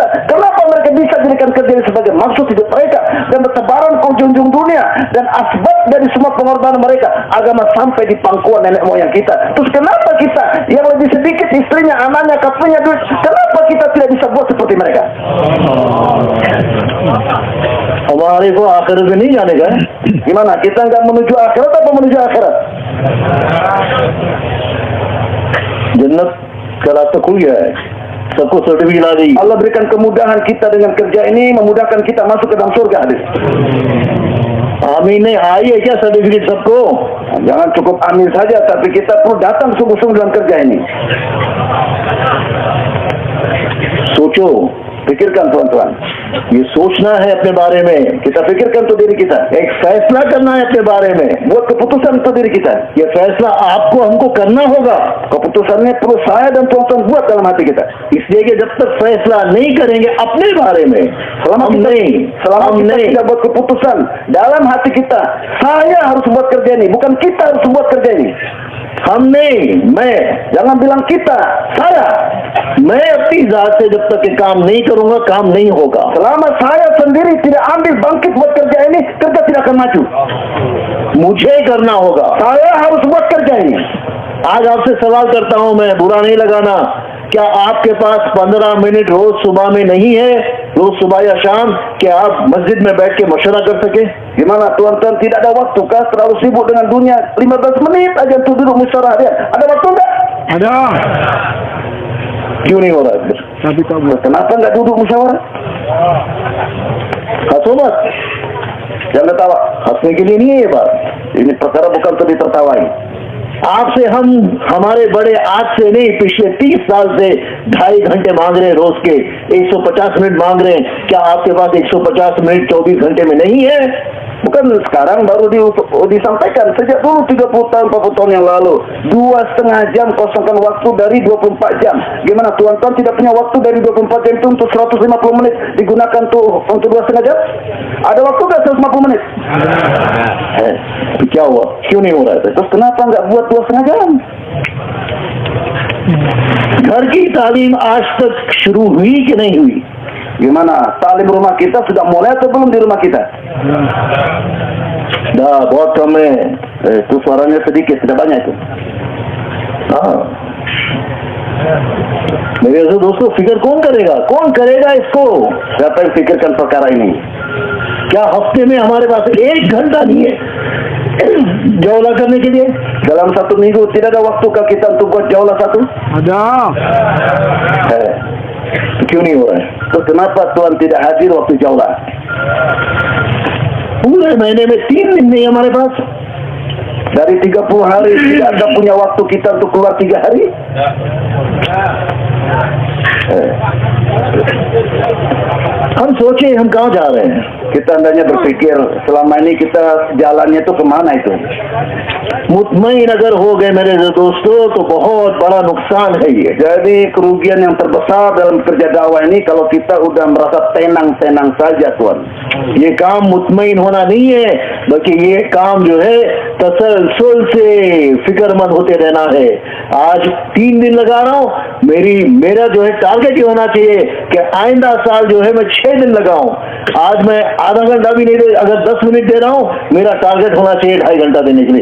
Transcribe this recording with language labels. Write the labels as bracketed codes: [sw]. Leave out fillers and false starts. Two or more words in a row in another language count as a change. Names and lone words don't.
[id] Kenapa mereka bisa jadikan kerja ini sebagai maksud hidup mereka dan bertebaran ke ujung dunia, dan asbab dari semua pengorbanan mereka agama sampai di pangkuan nenek moyang kita. Terus kenapa kita yang lebih sedikit istrinya, anaknya, kaplingnya, duit, kenapa kita tidak bisa buat seperti mereka? [hi] हमारे को आखिरत में नहीं जाने का है। [id] Gimana? Kita nggak menuju akhirat apa menuju akhirat? [hi] जन्नत का रास्ता खुल गया है, सबको सर्टिफिकेट आ गई। [id] Allah berikan kemudahan kita dengan kerja ini, memudahkan kita masuk ke dalam surga, hadis. [hi] आमीन नहीं आई है क्या सर्टिफिकेट सबको? [id] Jangan cukup amin saja, tapi kita perlu datang sungguh-sungguh dalam kerja ini. [hi] सोचो, [id] Pikirkan tuan-tuan. [hi] ये सोचना है अपने बारे में, [id] Kita pikirkan untuk diri kita. [hi] एक फैसला करना है अपने बारे में। [id] Buat keputusan untuk diri kita. [hi] ये फैसला आपको हमको करना होगा, [id] Keputusannya perlu saya dan tuan-tuan buat dalam hati kita. [hi] इसलिए कि जब तक फैसला नहीं करेंगे अपने बारे में, [id] Selama [hi] हम [id] kita, [hi] नहीं [id] selama [hi] हम [id] kita [hi] नहीं [id] tidak buat keputusan dalam hati kita, saya harus buat kerja ini, bukan kita harus buat kerja ini. [hi] हम नहीं, मैं [id] Jangan bilang kita, saya. [hi] मैं अपनी जात से जब तक ये काम नहीं करूंगा, काम नहीं होगा। [id] Selama saya sendiri tidak ambil bangkit buat kerja ini, kerja tidak akan maju. [hi] मुझे करना होगा। [id] Saya harus buat kerja ini. [hi] आज आपसे सवाल करता हूं मैं, बुरा नहीं लगाना, क्या आपके पास 15 मिनट रोज सुबह में नहीं है, रोज सुबह या शाम, कि आप मस्जिद में बैठ के मशवरा कर सके? [id] Gimana tuan-tuan, tidak ada waktu kah? Terlalu sibuk dengan dunia, 15 menit aja untuk duduk musyawarah dia. Ada waktu enggak? Ada. [hi] क्यों नहीं हो रहा है फिर? [id] Tapi tak buat. Kenapa enggak duduk musyawarah? [hi] हंसो मत, [id] Jangan ketawa. [hi] हंसने के लिए नहीं है ये बात। [id] Ini perkara bukan untuk ditertawai. [hi] आपसे हम हमारे बड़े आज से नहीं, पिछले 30 साल से 2.5 घंटे मांग रहे हैं रोज के, 150 मिनट मांग रहे हैं। क्या आपके पास 150 मिनट 24 घंटे में नहीं है? [id] Bukan sekarang baru disampaikan. Sejak dulu 30 tahun, 40 tahun yang lalu, 2,5 jam kosongkan waktu dari 24 jam. Gimana tuan-tuan tidak punya waktu dari 24 jam itu untuk 150 menit digunakan untuk 2,5 jam? Ada waktu nggak 150 menit? [hi] क्या हुआ, क्यों नहीं हो रहा है? [id] Terus kenapa nggak buat 2,5 jam? [hi] घर की तालीम आज तक शुरू हुई कि नहीं हुई? [id] Gimana? Talim rumah kita sudah mulai atau belum di rumah kita? [hi] dah बहुत कम है। [id] Itu suaranya sedikit, tidak banyak itu. [hi] हाँ, मेरे ऐसे दोस्तों, फिक्र कौन करेगा इसको? [id] Siapa yang pikirkan perkara ini? [hi] क्या हफ्ते में हमारे पास 1 घंटा नहीं है जौला करने के लिए? [id] Dalam 1 minggu tidak ada waktu kah kita untuk buat jaulah satu? Ada. [hi] तो क्यों नहीं हो रहा है? [id] Terus kenapa Tuhan tidak hadir waktu jaulah? [hi] पूरे महीने में 3 दिन नहीं हमारे पास। [id] Dari 30 hari tidak ada punya waktu kita untuk keluar 3 hari? [hi] हम सोचे हम कहाँ जा रहे हैं? [id] Kita hendaknya berpikir selama ini kita jalannya itu kemana itu? [hi] मुतमईन अगर हो गए मेरे दोस्तों तो बहुत बड़ा नुकसान है ये। [id] Jadi kerugian yang terbesar dalam kerja dakwah ini kalau kita udah merasa tenang-tenang saja, Tuan. [hi] ये काम मुतमईन होना नहीं है, बल्कि ये काम जो है तसलसल से फिक्रमंद होते रहना है। आज 3 दिन लगा रहा हूँ, मेरा जो है टारगेट ये होना चाहिए कि आइंदा साल जो है मैं 6 दिन लगाऊं। आज मैं आधा घंटा भी नहीं दे, अगर 10 मिनट दे रहा हूँ, मेरा टारगेट होना चाहिए 2.5 घंटा देने के लिए।